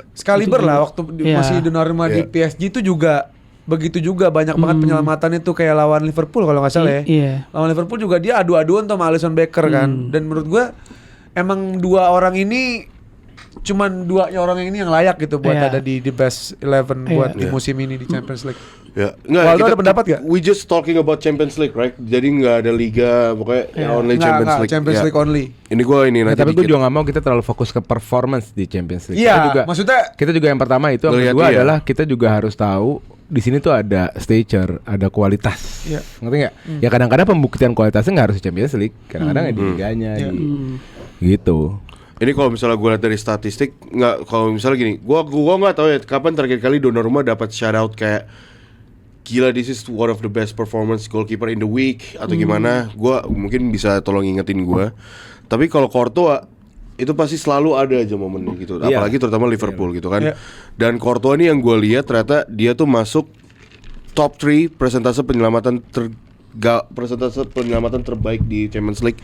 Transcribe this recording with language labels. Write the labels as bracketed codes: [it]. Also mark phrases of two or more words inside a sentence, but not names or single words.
[id] Sekaliber lah waktu masih Donnarumma di PSG itu juga begitu juga banyak banget penyelamatan itu kayak lawan Liverpool kalau nggak salah ya. Iya. Lawan Liverpool juga dia adu-aduan sama Alisson Becker kan. Dan menurut gue emang dua orang ini cuman duanya orang ini yang layak gitu buat ada di best 11 buat di musim ini di Champions League. Ya, Waldo ada pendapat gak? [en] We just talking about Champions League, right? [id] Jadi nggak ada liga, pokoknya only Champions League. Champions League only. Ini gue nanti. Tapi gue juga nggak mau kita terlalu fokus ke performance di Champions League. Iya, maksudnya kita juga yang pertama itu, yang kedua adalah kita juga harus tahu di sini tuh ada stature, ada kualitas. Ngerti nggak? Ya kadang-kadang pembuktian kualitasnya nggak harus di Champions League, kadang-kadang di liganya, gitu. Ini kalau misalnya gue lihat dari statistik, kalau misalnya gini, gue nggak tahu ya kapan terakhir kali Donnarumma dapat [en] shout out [id] kayak gila, [en] this is one of the best performance goalkeeper in the week [id] atau gimana. Gue mungkin bisa tolong ingetin gue. Tapi kalau Courtois itu pasti selalu ada aja momennya gitu, apalagi terutama Liverpool gitu kan. Dan Courtois ini yang gue lihat ternyata dia tuh masuk top 3 persentase penyelamatan terbaik di Champions League.